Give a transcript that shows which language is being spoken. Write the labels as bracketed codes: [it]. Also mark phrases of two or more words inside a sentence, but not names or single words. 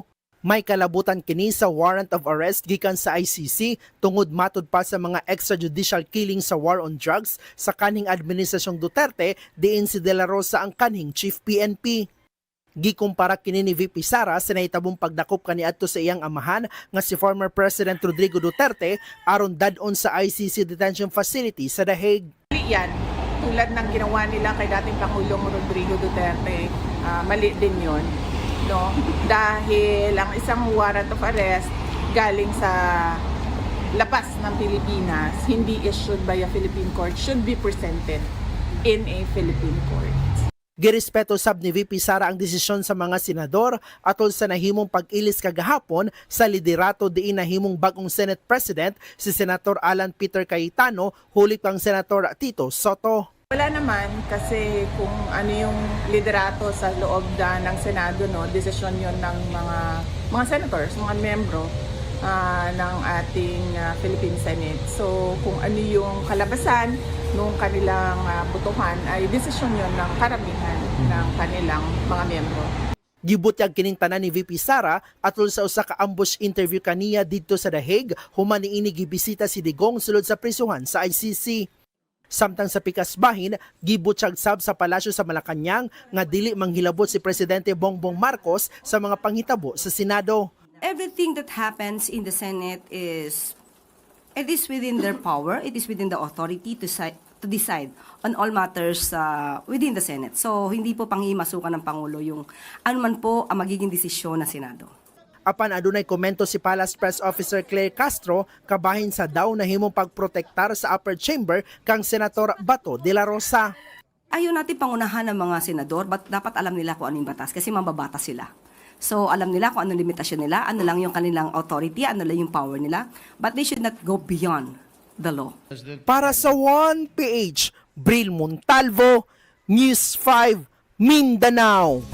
[ceb] May kalabutan kini sa [en] warrant of arrest [ceb] gikan sa ICC tungod matud pa sa mga [en] extrajudicial killing [ceb] sa [en] war on drugs [ceb] sa kaning administrasyong Duterte diin si de la Rosa ang kaning Chief PNP. Gikumpara kini ni VP Sara sa nahitabong pagdakop kaniadto sa iyang amahan nga si [en] former President [ceb] Rodrigo Duterte aron dadon sa ICC [en] detention facility [ceb] sa The Hague. [tl] Yan, tulad ng ginawa nila kay dating Pangulong Rodrigo Duterte, mali din yun. No? Dahil ang isang [en] warrant of arrest [tl] galing sa labas ng Pilipinas, hindi [en] issued by a Philippine court, should be presented in a Philippine court. [ceb] Girespeto sab ni VP Sara ang desisyon sa mga senador atol sa nahimong pag-ilis kagahapon sa liderato diin nahimong bagong [en] Senate President [ceb] si Senator Alan Peter Cayetano hulip kang Senator Tito Soto. [tl] Wala naman kasi kung ano yung liderato sa loob ng Senado, no, desisyon yon ng mga senators, mga membro ng ating Philippine Senate. So kung ano yung kalabasan nung kanilang botohan ay desisyon yon ng karamihan ng kanilang mga membro. [ceb] Gibutyag kining tanan ni VP Sara atol sa usa ka [en] ambush interview [ceb] kaniya didto sa The Hague human niini gibisita si Digong sulod sa prisuhan sa ICC. Samtang sa pikas bahin, gibutyag sab sa palasyo sa Malacañang nga dili manghilabot si Presidente Bongbong Marcos sa mga panghitabo sa Senado. [en] Everything that happens in the Senate it is within their power, it is within the authority to decide on all matters within the Senate. [tl] So hindi po pangimasukan ng Pangulo yung anuman po ang magiging desisyon ng Senado. [ceb] Apan adunay komento si Palace Press Officer Claire Castro kabahin sa daw nahimong pagprotektar sa [en] upper chamber [ceb] kang Senator Bato de la Rosa. [tl] Ayaw natin pangunahan ng mga senador, but dapat alam nila kung ano yung batas kasi mambabatas sila. So alam nila kung ano limitasyon nila, ano lang yung kanilang authority, ano lang yung power nila, [en] but they should not go beyond the law. [ceb] Para sa 1PH, Bril Montalvo, News 5, Mindanao.